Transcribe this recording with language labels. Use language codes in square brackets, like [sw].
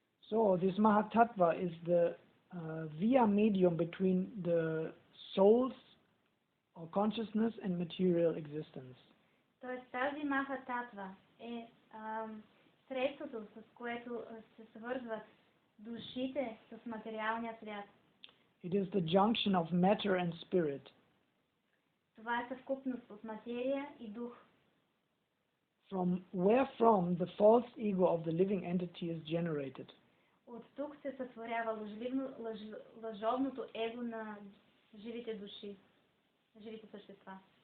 [en] So this Mahatattva is the via medium between the souls or consciousness and material existence. [bg] Тоест тази Махататва е средството, с което се свързват душите с материалния свят. [en] It is the junction of matter and spirit. [bg] Това е съвкупност от материя и дух. [en] From wherefrom the false ego of the living entity is generated. [bg] От тук се сътворява лъжовното его на живите души, живите същества.